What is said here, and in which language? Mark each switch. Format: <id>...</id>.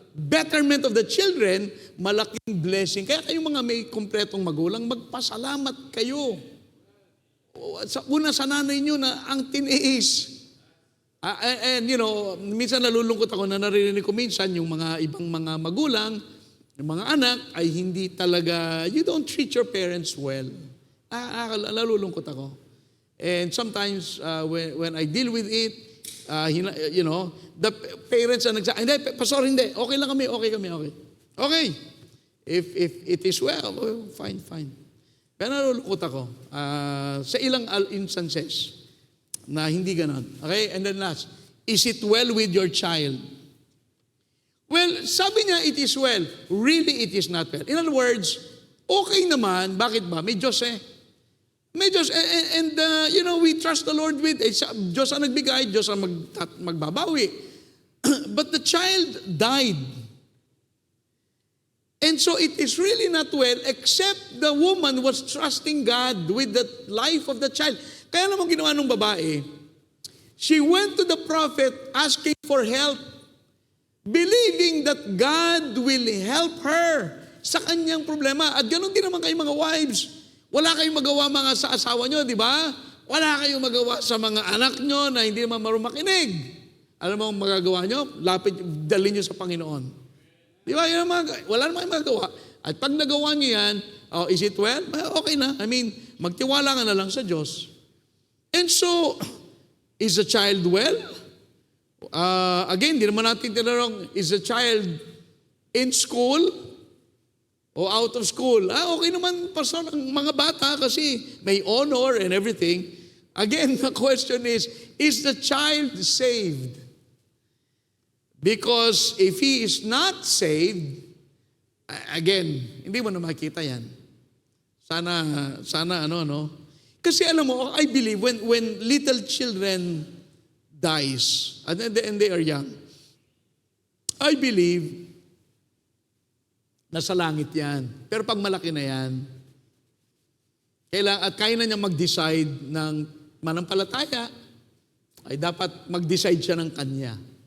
<en>betterment of the children, malaking blessing.</en> <tl>Kaya kayong mga may kumpletong magulang, magpasalamat kayo. Una sa nanay nyo na ang tiniis. And minsan nalulungkot ako na naririnig ko minsan yung mga ibang mga magulang, yung mga anak ay hindi talaga,</tl> <en>you don't treat your parents well.</en> <tl>Nalulungkot ako.</tl> <en>And sometimes when I deal with it, the parents are</en> <tl>nagsasabi, hindi, pastor, hindi, okay lang kami.</tl> <en>Okay. If it is well, fine.</en> <tl>Pero nalulungkot ako sa ilang instances na hindi ganon. Okay?</tl> <en>And then last, is it well with your child? Well,</en> <tl>sabi niya,</tl> <en>it is well. Really, it is not well. In other words,</en> <tl>okay naman. Bakit ba? May Diyos eh. May Diyos.</tl> <en>And we trust the Lord with,</en> <tl>Diyos ang nagbigay, Diyos ang magbabawi.</tl> <en>But the child died. And so it is really not well, except the woman was trusting God with the life of the child.</en> <tl>Kaya naman ginawa ng babae,</tl> <en>she went to the prophet asking for help, believing that God will help her</en> <tl>sa kanyang problema. At ganun din naman kayo mga wives. Wala kayong magawa mga sa asawa nyo, di ba? Wala kayong magawa sa mga anak nyo na hindi naman marunong makinig. Alam mo ang magagawa nyo? Dalhin nyo sa Panginoon. Di ba? Wala naman kayong magagawa. At pag nagawa nyo yan,</tl> <en>is it well?</en> <tl>Okay na.</tl> <en>I mean,</en> <tl>magtiwala ka na lang sa Diyos.</tl> <en>And so, is the child well? Again,</en> <tl>di naman natin tinanong,</tl> <en>is the child in school o out of school?</en> <tl>Okay naman, pastor, ang mga bata kasi may</tl> <en>honor and everything. Again, the question is the child saved? Because if he is not saved, again,</en> <tl>hindi mo na makita yan. Sana Kasi alam mo,</tl> <en>I believe when little children dies, and they are young, I believe</en> <tl>nasa langit yan. Pero pag malaki na yan, kaya na niya mag-decide ng manampalataya, ay dapat mag-decide siya ng kanya.</tl>